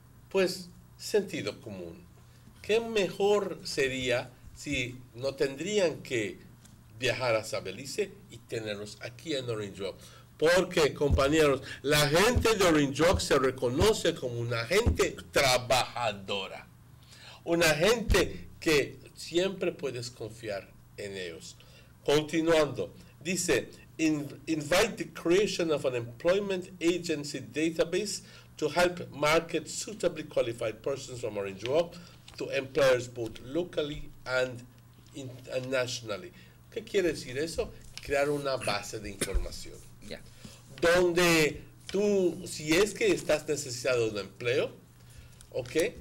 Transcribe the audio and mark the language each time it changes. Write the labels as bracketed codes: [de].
[es] Pues, sentido común. ¿Qué mejor sería si no tendrían que viajar hasta Belice y tenerlos aquí en Orange Walk? Porque, compañeros, la gente de Orange Walk se reconoce como una gente trabajadora. Una gente que siempre puedes confiar en ellos. Continuando, dice, [en] invite the creation of an employment agency database to help market suitably qualified persons from Orange Walk to employers both locally and nationally. [es] ¿Qué quiere decir eso? Crear una base de información. [en] Yeah. [es] Donde tú, si es que estás necesitado de un empleo, ¿ok?